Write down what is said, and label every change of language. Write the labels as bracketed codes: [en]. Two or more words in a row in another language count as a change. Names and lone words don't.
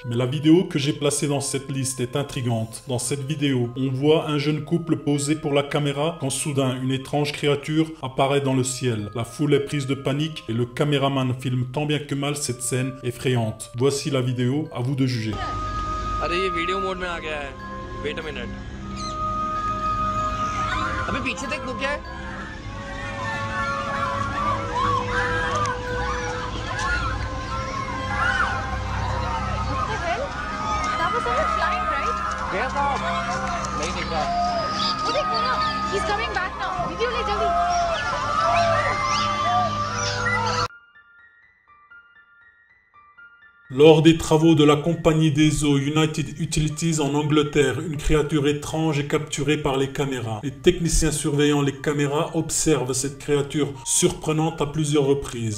[fr] Mais la vidéo que j'ai placée dans cette liste est intrigante. Dans cette vidéo, on voit un jeune couple posé pour la caméra quand soudain une étrange créature apparaît dans le ciel. La foule est prise de panique et le caméraman filme tant bien que mal cette scène effrayante. Voici la vidéo, à vous de juger. [hi] अरे ये वीडियो मोड में आ गया है। [en] wait a minute. [hi] अबे पीछे देख वो क्या है? [en] What the hell? That was someone flying, right? [hi] गया साहब। नहीं दिख रहा। वो देख वो ना, [en] he's coming back now. Video [hi] ले जल्दी. [fr] Lors des travaux de la compagnie des eaux United Utilities en Angleterre, une créature étrange est capturée par les caméras. Les techniciens surveillant les caméras observent cette créature surprenante à plusieurs reprises.